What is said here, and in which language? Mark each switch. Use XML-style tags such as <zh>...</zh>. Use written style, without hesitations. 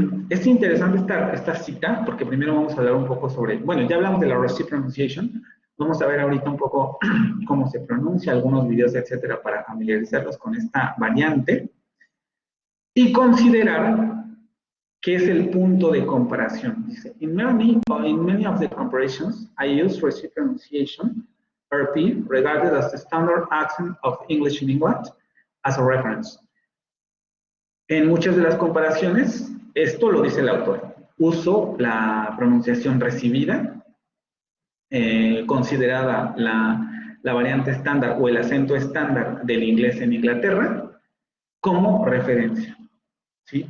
<es>Es interesante esta cita, porque primero vamos a hablar un poco sobre, bueno, ya hablamos de la Rusty Pronunciation, vamos a ver ahorita un poco cómo se pronuncia, algunos videos, etcétera, para familiarizarlos con esta variante, y considerar qué es el punto de comparación.</es> <en>Dice, in many of the comparisons, I use Rusty Pronunciation, RP, regarded as the standard accent of English in England, as a reference.</en> <es>En muchas de las comparaciones, esto lo dice el autor, uso la pronunciación recibida, considerada la variante estándar o el acento estándar del inglés en Inglaterra, como referencia, ¿sí?</es>